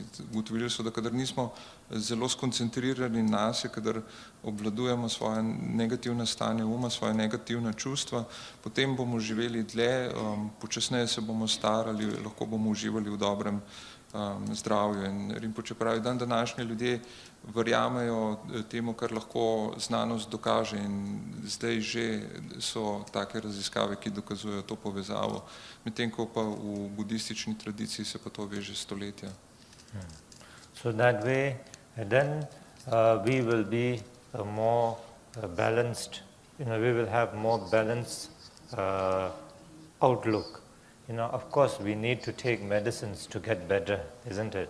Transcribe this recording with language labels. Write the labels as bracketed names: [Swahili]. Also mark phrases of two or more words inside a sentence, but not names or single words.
[Slovenian] Ugotovili so, da kadar nismo zelo skoncentrirani nase, kadar obvladujemo svoje negativne stanje uma, svoje negativne čustva, potem bomo živeli dlje, počasneje se bomo starali, lahko bomo uživali v dobrem zdravju. In Rinpoče pravi, dan današnji ljudje verjamejo temu, kar lahko znanost dokaže, in zdaj že so take raziskave, ki dokazujejo to povezavo, medtem ko pa v budistični tradiciji se pa to veže stoletja. [English] So that way, then we will be more balanced, we will have more balanced outlook. Of course, we need to take medicines to get better, isn't it?